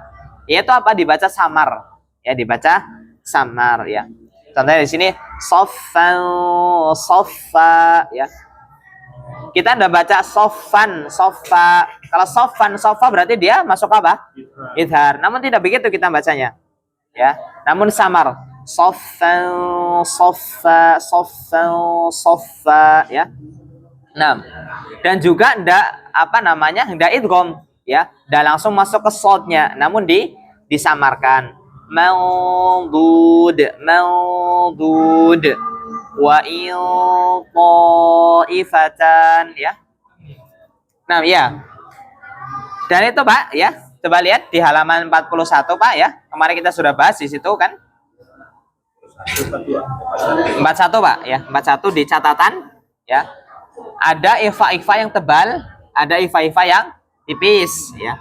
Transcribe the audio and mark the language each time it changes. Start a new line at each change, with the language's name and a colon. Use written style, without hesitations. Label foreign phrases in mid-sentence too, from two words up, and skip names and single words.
Indonesian: Yaitu apa? Dibaca samar. Ya, dibaca samar ya. Contohnya di sini soffan, soffa ya. Kita ndak baca soffan, soffa. Kalau soffan, soffa berarti dia masuk apa? Idhar. Namun tidak begitu kita bacanya. Ya. Namun samar. Soffan, soffa, soffan, soffa ya. Nah, dan juga ndak apa namanya? Ndak idgham ya. Ndak langsung masuk ke sodnya, namun disamarkan. Maudud, maudud.
Arabic: Wa in ta'ifatan ya.
Indonesian: Nah, ya. Dan itu Pak ya. Coba lihat di halaman 41 Pak ya. Kemarin kita sudah bahas di situ kan. 41 Pak ya. 41 di catatan ya. Ada ifa-ifa yang tebal, ada ifa-ifa yang tipis ya.